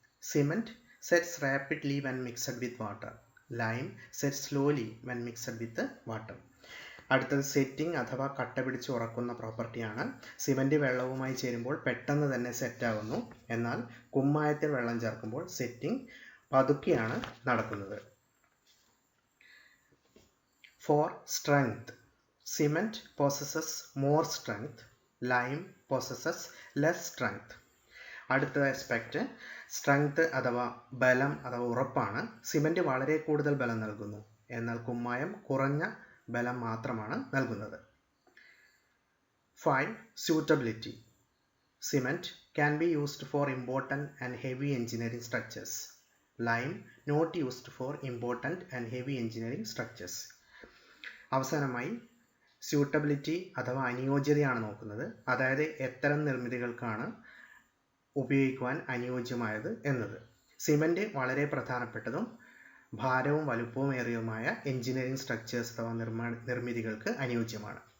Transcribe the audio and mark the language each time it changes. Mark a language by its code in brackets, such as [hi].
[en] Cement sets rapidly when mixed with water. Lime sets slowly when mixed with water. [ml] അടുത്തത് setting അഥവാ കട്ട പിടിച്ച് ഉറക്കുന്ന പ്രോപ്പർട്ടിയാണ്. സിമൻറ്റ് വെള്ളവുമായി ചേരുമ്പോൾ പെട്ടെന്ന് തന്നെ സെറ്റാകുന്നു. എന്നാൽ കുമ്മായത്തിൽ വെള്ളം ചേർക്കുമ്പോൾ സെറ്റിംഗ് പതുക്കെയാണ് നടക്കുന്നത്. [en] 4. Strength. Cement possesses more strength. Lime possesses less strength. [ml] അടുത്ത ആസ്പെക്റ്റ് സ്ട്രെങ്ത് അഥവാ ബലം അഥവാ ഉറപ്പാണ്. സിമൻറ്റ് വളരെ കൂടുതൽ ബലം നൽകുന്നു. എന്നാൽ കുമ്മായം കുറഞ്ഞ ബലം മാത്രമാണ് നൽകുന്നത്. [en] 5. suitability. Cement can be used for important and heavy engineering structures. Lime not used for important and heavy engineering structures. [ml] അവസാനമായി സ്യൂട്ടബിലിറ്റി അഥവാ അനുയോജ്യതയാണ് നോക്കുന്നത്. അതായത് എത്തരം നിർമ്മിതികൾക്കാണ് ഉപയോഗിക്കുവാൻ അനുയോജ്യമായത് എന്നത്. സിമൻറ്റ് വളരെ പ്രധാനപ്പെട്ടതും ഭാരവും വലുപ്പവുമേറിയതുമായ എഞ്ചിനീയറിംഗ് സ്ട്രക്ചേഴ്സ് അഥവാ നിർമ്മിതികൾക്ക് അനുയോജ്യമാണ്.